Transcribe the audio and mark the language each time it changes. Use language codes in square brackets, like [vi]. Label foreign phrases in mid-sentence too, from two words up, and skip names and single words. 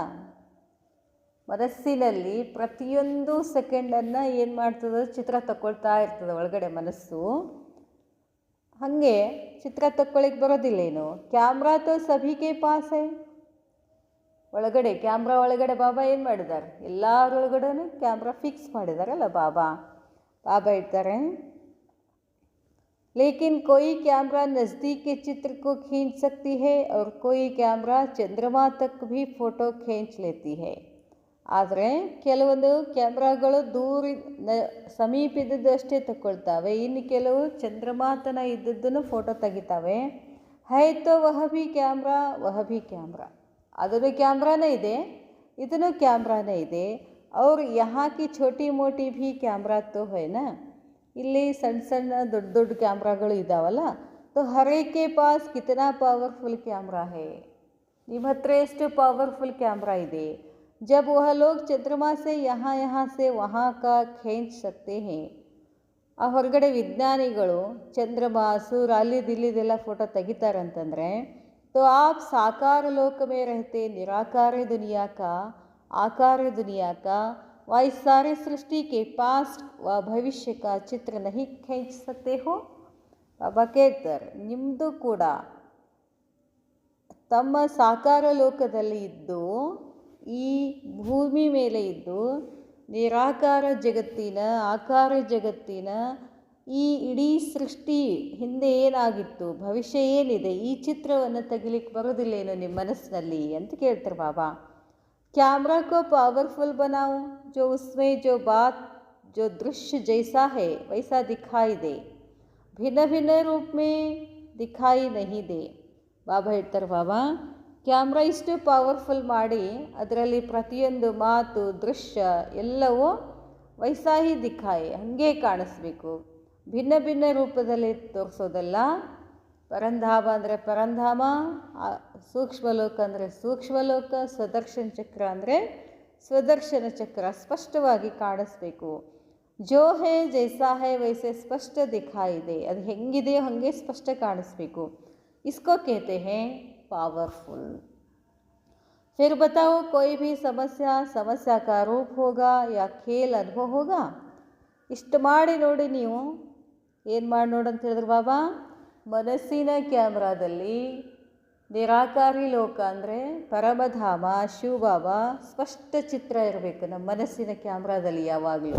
[kn] ಮನಸ್ಸಿನಲ್ಲಿ ಪ್ರತಿಯೊಂದು ಸೆಕೆಂಡನ್ನು ಏನು ಮಾಡ್ತದೆ, ಚಿತ್ರ ತಗೊಳ್ತಾ ಇರ್ತದೆ ಒಳಗಡೆ ಮನಸ್ಸು. ಹಾಗೆ ಚಿತ್ರ ತಕ್ಕೊಳ್ಳಿಕ್ಕೆ ಬರೋದಿಲ್ಲೇನು. [hi] कैमरा तो सबके पास है. [kn] ಒಳಗಡೆ ಕ್ಯಾಮ್ರಾ ಒಳಗಡೆ ಬಾಬಾ ಏನು ಮಾಡಿದ್ದಾರೆ, ಎಲ್ಲರೊಳಗಡೆನೂ ಕ್ಯಾಮ್ರಾ ಫಿಕ್ಸ್ ಮಾಡಿದಾರಲ್ಲ ಬಾಬಾ. ಬಾಬಾ ಹೇಳ್ತಾರೆ, [hi] लेकिन कोई कैमरा नज़दीक के चित्र को खींच सकती है और कोई कैमरा चंद्रमा तक भी फ़ोटो खींच लेती है. [kn] ಆದರೆ ಕೆಲವೊಂದು ಕ್ಯಾಮ್ರಾಗಳು ಸಮೀಪ ಇದ್ದದ್ದು ಅಷ್ಟೇ ತಗೊಳ್ತಾವೆ, ಇನ್ನು ಕೆಲವು ಚಂದ್ರಮಾತನ ಇದ್ದದ್ದನ್ನು ಫೋಟೋ ತೆಗಿತಾವೆ. [hi] है तो वह भी कैमरा, [kn] ಅದನ್ನು ಕ್ಯಾಮ್ರಾನೇ ಇದೆ, ಇದನ್ನು ಕ್ಯಾಮ್ರಾನೇ ಇದೆ. ಅವ್ರು [hi] यहाँ की छोटी मोटी भी कैमरा तो है ना, [kn] ಇಲ್ಲಿ ಸಣ್ಣ ಸಣ್ಣ ದೊಡ್ಡ ದೊಡ್ಡ ಕ್ಯಾಮ್ರಾಗಳು ಇದ್ದಾವಲ್ಲ. [hi] तो हरेक के पास कितना पावरफुल कैमरा है, [kn] ನಿಮ್ಮ ಹತ್ರ ಎಷ್ಟು ಪಾವರ್ಫುಲ್ ಕ್ಯಾಮ್ರಾ ಇದೆ. [hi] जब वह लोग चंद्रमा से यहाँ से वहाँ का खींच सकते हैं. [kn] ಆ ಹೊರಗಡೆ ವಿಜ್ಞಾನಿಗಳು ಚಂದ್ರಮಾಸು ಅಲ್ಲಿದೆಲ್ಲ ಫೋಟೋ ತೆಗಿತಾರಂತಂದರೆ, [hi] तो आप साकार लोक में रहते निराकार दुनिया का, आकार दुनिया का व इस सारे सृष्टि के पास्ट व भविष्य का चित्र नहीं खींच सकते हो. [kn] ಬಾಬಾ ಕೇಳ್ತಾರೆ, ನಿಮ್ಮದು ಕೂಡ ತಮ್ಮ ಸಾಕಾರ ಲೋಕದಲ್ಲಿ ಇದ್ದು, ಈ ಭೂಮಿ ಮೇಲೆ ಇದ್ದು, ನಿರಾಕಾರ ಜಗತ್ತಿನ, ಆಕಾರ ಜಗತ್ತಿನ ಈ ಇಡೀ ಸೃಷ್ಟಿ ಹಿಂದೆ ಏನಾಗಿತ್ತು, ಭವಿಷ್ಯ ಏನಿದೆ, ಈ ಚಿತ್ರವನ್ನು ತೆಗಿಲಿಕ್ಕೆ ಬರೋದಿಲ್ಲೇನೋ ನಿಮ್ಮ ಮನಸ್ಸಿನಲ್ಲಿ ಅಂತ ಕೇಳ್ತಾರೆ ಬಾಬಾ. [hi] कैमरा को पावरफुल बनाओ जो उसमें जो बात जो दृश्य जैसा है वैसा दिखाई दे. भिन्न भिन्न रूप में दिखाई नहीं दे. [kn] ಬಾಬಾ ಹೇಳ್ತಾರೆ, ಬಾಬಾ ಕ್ಯಾಮ್ರಾ ಇಷ್ಟು ಪವರ್ಫುಲ್ ಮಾಡಿ ಅದರಲ್ಲಿ ಪ್ರತಿಯೊಂದು ಮಾತು ದೃಶ್ಯ ಎಲ್ಲವೂ [hi] वैसा ही दिखाई [kn] ಹಾಗೆ ಕಾಣಿಸ್ಬೇಕು. ಭಿನ್ನ ಭಿನ್ನ ರೂಪದಲ್ಲಿ ತೋರಿಸೋದಲ್ಲ. ಪರಂಧಾಮ ಅಂದರೆ ಪರಂಧಾಮ, ಸೂಕ್ಷ್ಮಲೋಕ ಅಂದರೆ ಸೂಕ್ಷ್ಮಲೋಕ, ಸ್ವದರ್ಶನ ಚಕ್ರ ಅಂದರೆ ಸ್ವದರ್ಶನ ಚಕ್ರ ಸ್ಪಷ್ಟವಾಗಿ ಕಾಣಿಸ್ಬೇಕು. [hi] जो है जैसा है वैसे स्पष्ट दिखाई दे. [kn] ಅದು ಹೆಂಗಿದೆಯೋ ಹಾಗೆ ಸ್ಪಷ್ಟ ಕಾಣಿಸ್ಬೇಕು. [hi] इसको कहते हैं पावरफुल. फिर बताओ कोई भी समस्या का रूप होगा या खेल अनुभव होगा. [kn] ಇಷ್ಟು ಮಾಡಿ ನೋಡಿ ನೀವು ಏನು ಮಾಡಿ ನೋಡಿ ಅಂತ ಹೇಳಿದ್ರು ಬಾಬಾ, ಮನಸ್ಸಿನ ಕ್ಯಾಮ್ರಾದಲ್ಲಿ ನಿರಾಕಾರಿ ಲೋಕ ಅಂದರೆ ಪರಮಧಾಮ ಶಿವಬಾಬಾ ಸ್ಪಷ್ಟ ಚಿತ್ರ ಇರಬೇಕು ನಮ್ಮ ಮನಸ್ಸಿನ ಕ್ಯಾಮ್ರಾದಲ್ಲಿ ಯಾವಾಗಲೂ.